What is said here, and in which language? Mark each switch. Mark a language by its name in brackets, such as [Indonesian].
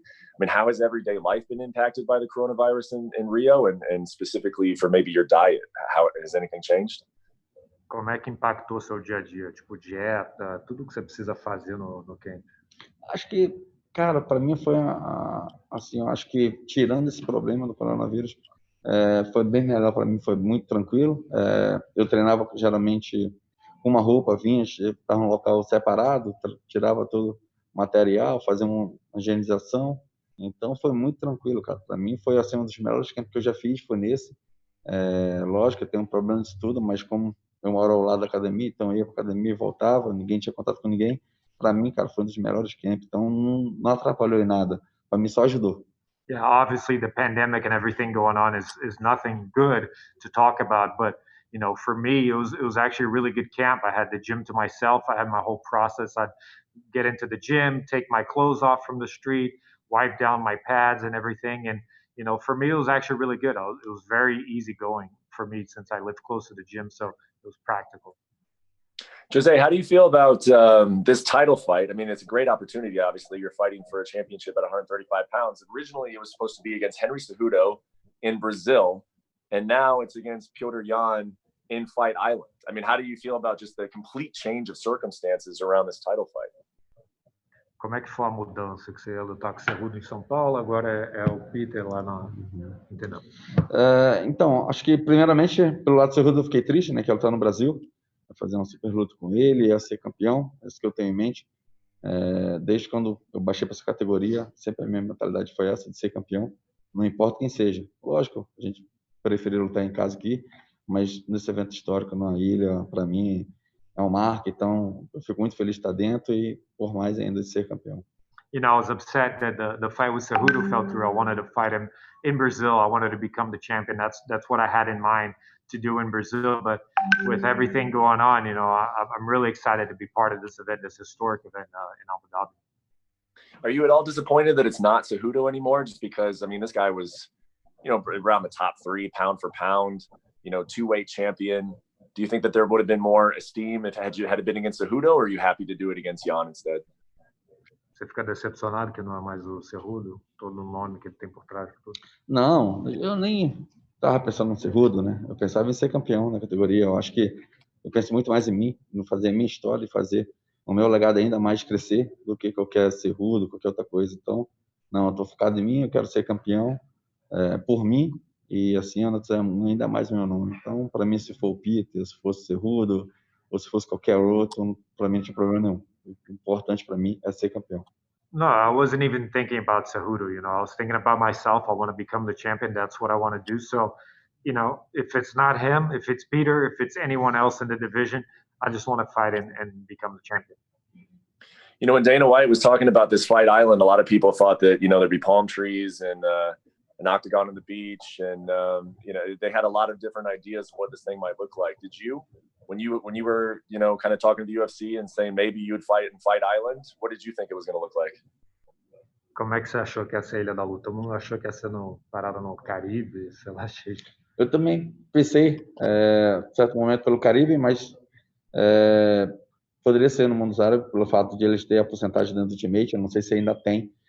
[English] I mean, how has everyday life been impacted by the coronavirus in Rio, and specifically for maybe your diet? How has anything changed? [Portuguese] Como é que impactou seu dia a dia? Tipo, dieta, tudo que você precisa fazer no camp? Acho que, cara, para mim foi assim, eu acho que tirando esse problema do coronavírus, foi bem melhor para mim, foi muito tranquilo. Eu treinava geralmente com uma roupa, vinha, estava num local separado, tirava todo o material, fazia uma higienização. Então foi muito tranquilo, cara. Para mim foi assim um dos melhores campos que eu já fiz, foi nesse. Lógico, eu tenho um problema disso tudo, mas como eu moro ao lado da academia, então eu ia para academia e voltava, ninguém tinha contato com ninguém. Para mim, cara, foi um dos melhores camps, então não atrapalhou em nada. Para mim, só ajudou. [English] Yeah, obviously the pandemic and everything going on is nothing good to talk about, but for me it was actually a really good camp. I had the gym to myself. I had my whole process. I'd get into the gym, take my clothes off from the street, wipe down my pads and everything, and for me it was actually really good. It was very easy going for me since I lived close to the gym, so it was practical. Jose, how do you feel about this title fight? I mean, it's a great opportunity. Obviously, you're fighting for a championship at 135 pounds. Originally, it was supposed to be against Henry Cejudo in Brazil, and now it's against Petr Yan in Fight Island. I mean, how do you feel about just the complete change of circumstances around this title fight? [Portuguese] Como é que foi a mudança? Que você ia lutar com o Cejudo em São Paulo, agora é o Peter lá na... Entendeu? Então, acho que primeiramente, pelo lado do Cejudo eu fiquei triste, né, que ela está no Brasil. Fazer uma super luta com ele, ia ser campeão, é isso que eu tenho em mente. Desde quando eu baixei para essa categoria, sempre a minha mentalidade foi essa, de ser campeão, não importa quem seja. Lógico, a gente preferia lutar em casa aqui, mas nesse evento histórico na ilha, para mim, é um marco, então eu fico muito feliz de estar dentro e por mais ainda de ser campeão. [English] I was upset that the fight with Cejudo fell through. I wanted to fight him in Brazil. I wanted to become the champion. That's what I had in mind to do in Brazil. But with everything going on, I'm really excited to be part of this event, this historic event in Abu Dhabi. Are you at all disappointed that it's not Cejudo anymore? Just because, I mean, this guy was, around the top 3 pound for pound, 2-weight champion. Do you think that there would have been more esteem if had it been against Cejudo, or are you happy to do it against Yan instead? [Portuguese] Você fica decepcionado que não é mais o Cejudo, todo o nome que ele tem por trás de tudo? Não, eu nem estava pensando no Cejudo, né? Eu pensava em ser campeão na categoria. Eu acho que eu penso muito mais em mim, no fazer a minha história e fazer o meu legado ainda mais crescer do que qualquer Cejudo, qualquer outra coisa. Então, não, eu estou focado em mim, eu quero ser campeão por mim e assim ainda mais o meu nome. Então, para mim, se for o Peter, se fosse o Cejudo ou se fosse qualquer outro, para mim não tinha problema nenhum. O importante para mim é ser campeão. [English] No, I wasn't even thinking about Cejudo. I was thinking about myself. I want to become the champion. That's what I want to do. So, if it's not him, if it's Peter, if it's anyone else in the division, I just want to fight and become the champion. When Dana White was talking about this Fight Island, a lot of people thought that, there'd be palm trees and an octagon on the beach. And, they had a lot of different ideas of what this thing might look like. Did you? When you were, kind of talking to the UFC and saying maybe you would fight in Fight Island, what did you think it was going to look like? [Portuguese] Como é que você achou que ia ser a Ilha da Luta? Todo mundo achou que ia ser parada no Caribe, sei lá, cheio. Eu também pensei, em certo momento, pelo Caribe, mas poderia ser no mundo árabe, pelo fato de eles terem a porcentagem dentro do Ultimate, eu não sei se ainda tem.